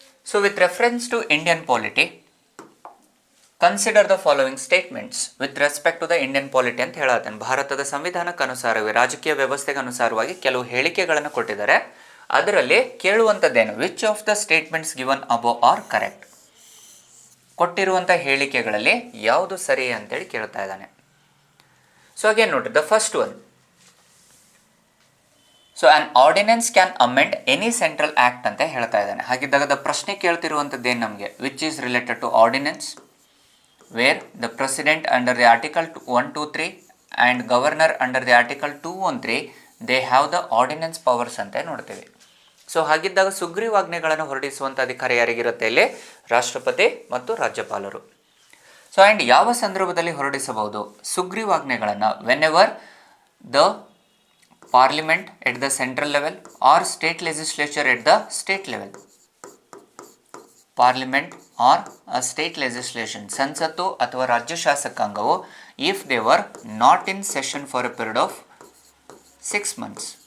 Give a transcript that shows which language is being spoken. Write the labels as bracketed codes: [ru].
[en] So with reference to Indian polity, consider the following statements with respect to the Indian polity [kn] ಅಂತ ಹೇಳತ್ತೇನೆ. ಭಾರತದ ಸಂವಿಧಾನಕ್ಕೆ ಅನುಸಾರವಾಗಿ, ರಾಜಕೀಯ ವ್ಯವಸ್ಥೆಗೆ ಅನುಸಾರವಾಗಿ ಕೆಲವು ಹೇಳಿಕೆಗಳನ್ನು ಕೊಟ್ಟಿದ್ದಾರೆ. ಅದರಲ್ಲಿ ಕೇಳುವಂಥದ್ದೇನು, [en] Which of the statements given above are correct. [kn] ಕೊಟ್ಟಿರುವಂಥ ಹೇಳಿಕೆಗಳಲ್ಲಿ ಯಾವುದು ಸರಿ ಅಂತೇಳಿ ಕೇಳ್ತಾ ಇದ್ದಾನೆ. [en] so again ನೋಡಿ, the first one, so an ordinance can amend any central act [kn] ಅಂತ ಹೇಳ್ತಾ ಇದ್ದಾನೆ. ಹಾಗಿದ್ದಾಗ ದ ಪ್ರಶ್ನೆ ಕೇಳ್ತಿರುವಂಥದ್ದು ಏನು ನಮಗೆ, [en] which is related to ordinance where the president under the article 123 and governor under the article 213 they have the ordinance powers [kn] ಅಂತ ನೋಡ್ತೀವಿ. So ಹಾಗಿದ್ದಾಗ ಸುಗ್ರೀವಾಜ್ಞೆಗಳನ್ನು ಹೊರಡಿಸುವಂಥ ಅಧಿಕಾರ ಯಾರಿಗಿರುತ್ತೆ ಇಲ್ಲಿ, ರಾಷ್ಟ್ರಪತಿ ಮತ್ತು ರಾಜ್ಯಪಾಲರು. ಸೊ ಆ್ಯಂಡ್ ಯಾವ ಸಂದರ್ಭದಲ್ಲಿ ಹೊರಡಿಸಬಹುದು ಸುಗ್ರೀವಾಜ್ಞೆಗಳನ್ನು, [en] Whenever the parliament at the central level or state legislature at the state level. Parliament or a state legislation, [kn] ಸಂಸತ್ತು ಅಥವಾ ರಾಜ್ಯ ಶಾಸಕಾಂಗವು [en] if they were not in session for a period of 6 months.